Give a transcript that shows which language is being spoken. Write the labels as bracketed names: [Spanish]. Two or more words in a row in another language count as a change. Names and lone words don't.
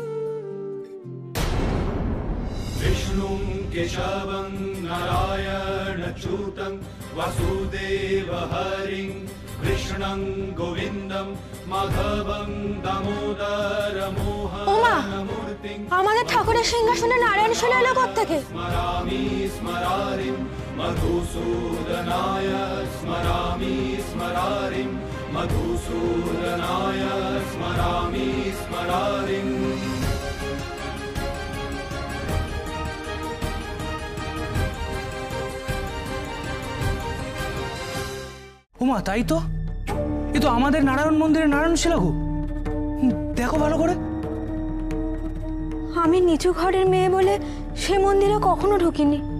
[Sanskrit] विष्णुं केशवं नारायणं अच्युतं वसुदेवहरिं कृष्णं गोविन्दं माधवं दामोदरमोहनमूर्तिं [Bangla] আমাদের ঠাকুরের সিংহাসনে নারায়ণ শিলা এলো কোত্থেকে? [Sanskrit] स्मरामि स्मरारिं मधुसूदनाय स्मरामि स्मरारिं मधुसूदनाय स्मरामि स्मरारिं। [Bangla] উমা, তাই তো, এ তো আমাদের নারায়ণ মন্দিরের নারায়ণ শিলা গো। দেখো ভালো করে। আমি নিচু ঘরের মেয়ে বলে সে মন্দিরে কখনো ঢুকিনি।